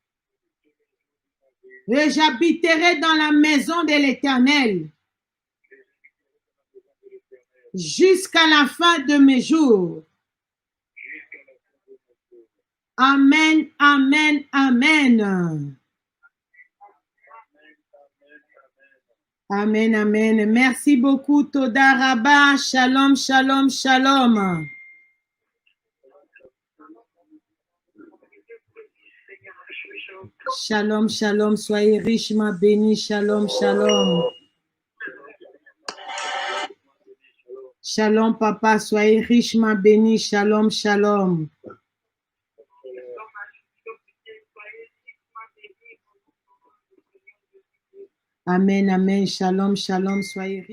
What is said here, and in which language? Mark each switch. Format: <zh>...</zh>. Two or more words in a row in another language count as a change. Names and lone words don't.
<fr>Et j'habiterai dans la maison de l'Éternel jusqu'à la fin de mes jours.</fr> <he>אמן, אמן, אמן. אמן, אמן.</he> <fr>Merci beaucoup,</fr> <he>תודה רבה. שלום, שלום, שלום. שלום, שלום.</he> <fr>Soyez richement bénis.</fr> <he>שלום, שלום. שלום,</he> <fr>papa. Soyez richement bénis.</fr> <he>שלום, שלום. אמן, אמן. שלום, שלום.</he> <fr>Soyez</fr>